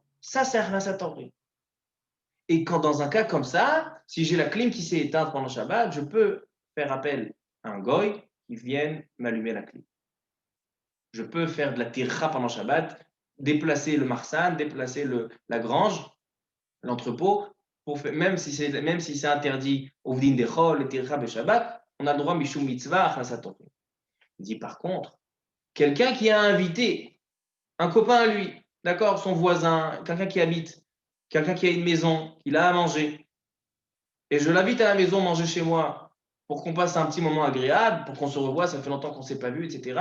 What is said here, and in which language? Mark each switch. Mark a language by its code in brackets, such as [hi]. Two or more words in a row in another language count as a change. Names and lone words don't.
[fr] Ça c'est [he] הכנסת אורחים. [fr] Et quand dans un cas comme ça, si j'ai la clim qui s'est éteinte pendant Shabbat, je peux faire appel à un goy qui vienne m'allumer la clim. Je peux faire de la tircha pendant Shabbat, déplacer le marsan, déplacer la grange, l'entrepôt, même si c'est interdit au [he] ודין דחול, [fr] le [he] טרחה בשבת, [fr] on a le droit [he] משום מצוות הכנסת אורחים. [fr] Il dit par contre, quelqu'un qui a invité un copain à lui, d'accord, son voisin, quelqu'un qui habite, quelqu'un qui a une maison, il a à manger, et je l'invite à la maison manger chez moi pour qu'on passe un petit moment agréable, pour qu'on se revoie, ça fait longtemps qu'on ne s'est pas vu, etc.